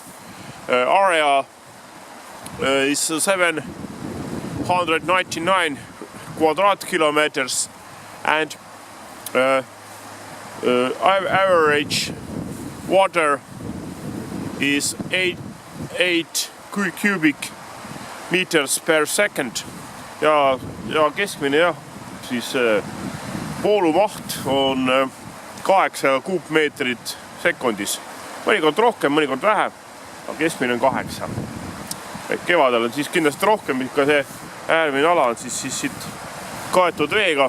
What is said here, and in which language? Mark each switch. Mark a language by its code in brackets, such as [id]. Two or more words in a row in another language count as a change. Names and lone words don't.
[en] Area is 799 quadrat-kilometers and average water is 8 cubic meters per second [et] ja keskmine jah, siis voolumaht on 8 kuupmeetrit sekundis. Mõnikord rohkem, mõnikord vähem, aga keskmine on 8. Kevadel on siis kindlasti rohkem, ka see äärmine ala on siis siit kaetud veega.